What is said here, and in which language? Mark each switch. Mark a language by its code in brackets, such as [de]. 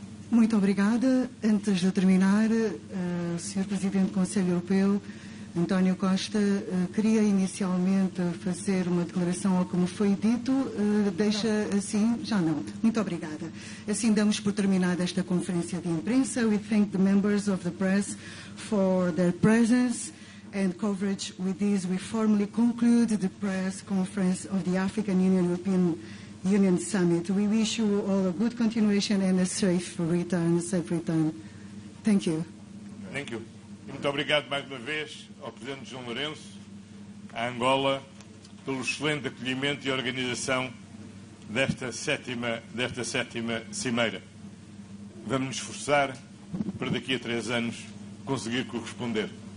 [pt] Muito obrigada. Antes de terminar, Sr. Presidente do Conselho Europeu, António Costa, queria inicialmente fazer uma declaração ao que me foi dito. Deixa assim? Já não. Muito obrigada. Assim damos por terminada esta conferência de imprensa. [en] We thank the members of the press for their presence and coverage. With this, we formally conclude the press conference of the African Union-European Union Summit. We wish you all a good continuation and a safe return. Thank you. Thank you. [pt] E muito obrigado mais uma vez ao Presidente João Lourenço, à Angola, pelo excelente acolhimento e organização desta sétima cimeira. Vamos nos esforçar para daqui a 3 anos conseguir corresponder.